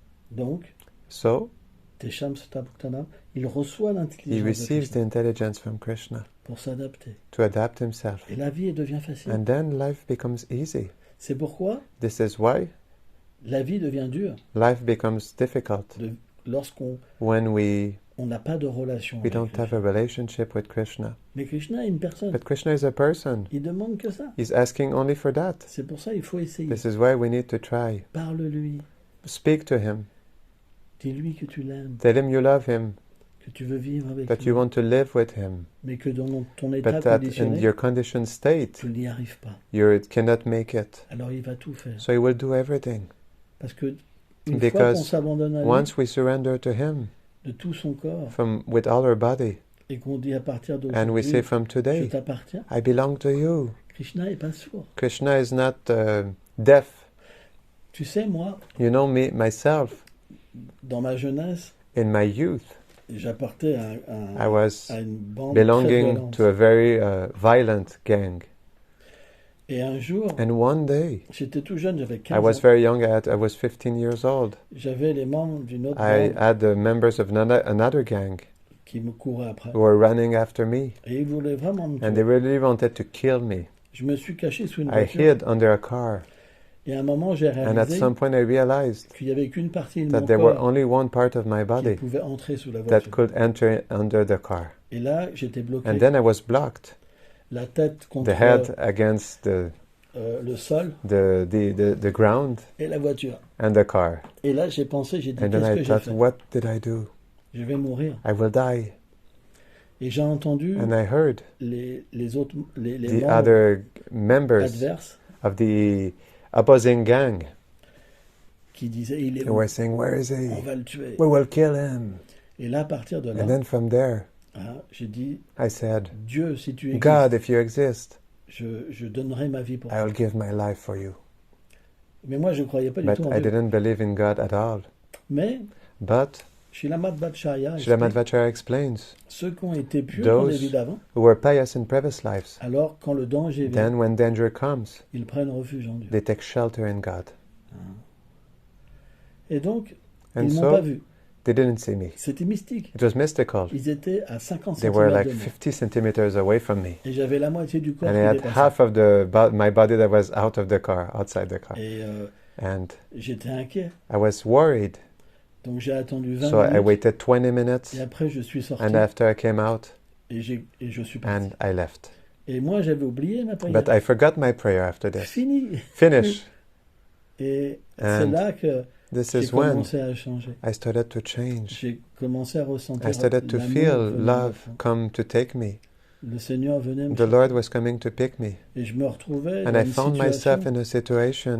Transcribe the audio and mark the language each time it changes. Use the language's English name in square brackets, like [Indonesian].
[French] Donc, il reçoit l'intelligence. [English] He receives the intelligence from Krishna. [French] Pour s'adapter. [English] To adapt himself. [French] Et la vie devient facile. [English] And then life becomes easy. [French] C'est pourquoi. [English] This is why. [French] La vie devient dure. [English] Life becomes difficult. [French] Lorsqu'on on n'a pas de relation. [English] We don't have a relationship with Krishna. [French] Mais Krishna est une personne. [English] But Krishna is a person. [French] Il demande que ça. [English] He's asking only for that. [French] C'est pour ça il faut essayer. [English] This is why we need to try. [French] Parle-lui. [English] Speak to him. [French] Dis-lui que tu l'aimes. [English] Tell him you love him. [French] Que tu veux vivre avec [English] that [French] lui. [English] You want to live with him. [French] Mais que dans ton état [English] but that [French] conditionné, [English] in your conditioned state, [French] tu n'y arrives pas. [English] You cannot make it. [French] Alors il va tout faire. [English] So he will do everything. [French] Parce que une fois qu'on s'abandonne à lui, [English] once we surrender to him, [French] de tout son corps, [English] with all our body, [French] et qu'on dit à partir [English] and we say from today, [French] je t'appartiens, [English] I belong to you. [French] Krishna est pas sourd. [English] Krishna is not deaf. [French] Tu sais, moi, [English] you know me, myself, [French] dans ma jeunesse, [English] in my youth, [French] j'appartenais [English] I was [French] à une bande [English] belonging to a very violent gang. [French] Et un jour, [English] and one day, [French] j'étais tout jeune, j'avais 15 [English] I was [French] ans. [English] very young, I was 15 years old. [French] J'avais les membres d'une autre [English] I [French] bande [English] had the members of another gang [French] qui me couraient après. [English] Who were running after me. [French] Et ils voulaient vraiment me tuer. [English] And they really wanted to kill me. [French] Je me suis caché sous une [English] I [French] voiture. [English] hid under a car. [French] Et à un moment, j'ai [English] And at [French] réalisé [English] some point I realized [French] qu'il n'y avait qu'une partie de [English] that [French] mon [English] there were [French] corps [English] only one part of my [French] qui [English] body [French] pouvait entrer sous la [English] that [French] voiture. [English] could enter under the car. [French] Et là, j'étais bloqué. [English] And then I was blocked. [French] La tête contre [English] the head against [French] le sol, [English] the ground, [French] et la voiture. [English] And the car. [French] Et là, j'ai pensé, j'ai dit, [English] And then [French] qu'est-ce [English] I [French] que j'ai [English] thought, [French] fait? [English] what did I do? [French] Je vais mourir. [English] I will die. [French] Et j'ai entendu [English] And I heard [French] les autres, les [English] the [French] membres [English] other members [French] adverses [English] of the opposing gang [French] qui disaient, il est [English] who were saying, where is he? [French] On va le tuer. [English] We will kill him. [French] Et là, à partir de là, [English] And then from there, [French] j'ai dit, [English] I said, [French] Dieu, si tu existes, [English] God, if you exist, [French] je donnerai ma vie pour [English] I [French] toi. [English] will give my life for you. [French] Mais moi, je ne croyais pas du [English] But [French] tout en [English] I [French] Dieu. [English] didn't believe in God at all. [French] Mais [English] But Srila Madhvacharya explains, [French] ceux qui ont été purs dans les vies [English] those [French] d'avant, [English] who were pious in previous lives, [French] alors quand le danger vient, [English] then when danger comes, [French] ils prennent refuge en Dieu. [English] they take shelter in God. [French] Et donc, [English] And [French] ils m'ont [English] so, [French] pas vu. [English] They didn't see me. [French] C'était mystique. [English] It was mystical. [French] Ils étaient à 50 [English] They were [French] centimètres [English] like [French] de moi. [English] 50 centimeters away from me. [French] Et j'avais la moitié du corps [English] And [French] qui [English] I had [French] dépassait. [English] half of my body that was out of the car, outside the car. [French] Et [English] And [French] j'étais inquiet. [English] I was worried. [French] Donc j'ai attendu 20 [English] So [French] minutes. [English] I waited 20 minutes. [French] Et après je suis sorti. [English] And after I came out. [French] Et je suis parti. [English] And I left. [French] Et moi j'avais oublié ma prière. [English] But I forgot my prayer after this. [French] Finish. Et c'est [English] And [French] là que j'ai commencé à changer. [English] I started to change. [French] J'ai commencé à ressentir [English] I started to feel love come to take me. [French] Le Seigneur venait me [English] The Lord was coming to pick me. [French] Et je me retrouvais [English] And [French] dans [English] I found myself in a situation